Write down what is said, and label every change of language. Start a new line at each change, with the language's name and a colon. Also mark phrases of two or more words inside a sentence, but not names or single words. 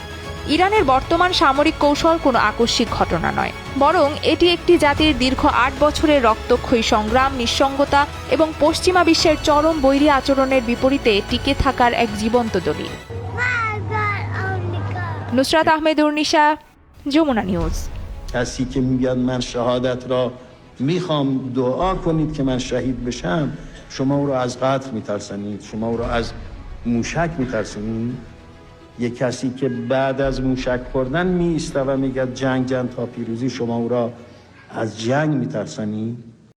Bangla: ইরানের বর্তমান সামরিক কৌশল কোনো আকস্মিক ঘটনা নয়, বরং এটি একটি জাতির দীর্ঘ 8 বছরের রক্তক্ষয়ী সংগ্রাম, নিঃসঙ্গতা এবং পশ্চিমা বিশ্বের চরম বৈরী আচরণের বিপরীতে টিকে থাকার এক জীবন্ত দলিল। নুসরাত আহমেদ উর্নিশা, যমুনা নিউজ।
Persian: میخوام دعا کنید که من شهید بشم، شما او را از قتل میترسانید، شما او را از موشک میترسانید. یک کسی که بعد از موشک خوردن میایسته و میگه جنگ تا پیروزی، شما او را از جنگ میترسانید.